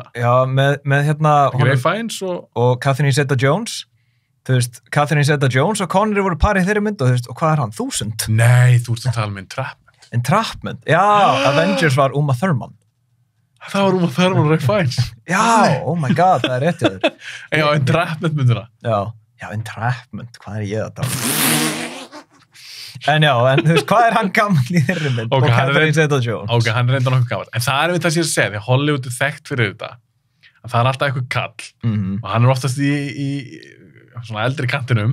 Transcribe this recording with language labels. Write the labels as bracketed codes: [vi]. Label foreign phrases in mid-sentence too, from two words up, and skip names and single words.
[is] Já, með hérna Ray Fiennes og Catherine Zeta-Jones. Þú veist, Catherine Zeta-Jones og Connery voru parið í þeirri mynd og þú veist, og hvað er hann? 1000? Nei, þú ert að tala með Entrapment. Entrapment. Já, Avengers var Uma Thurman. Það var Uma Thurman og Ray Fiennes. Já, [en] oh my god, [is] það er rétt hjá þér. Já, Entrapment myndina. Já, Entrapment, hvað er ég að tala? En já, en þú veist, hvað er hann gammal í þeirri mynd? Ok, og hann er Catherine Zeta-Jones. Ok, hann er reynda nokkuð gammal. En það er við það sem ég er að segja, því að Hollywood er þekkt fyrir þetta. Að það er alltaf eitthvað kall. Og hann er oftast í svona eldri kantinum,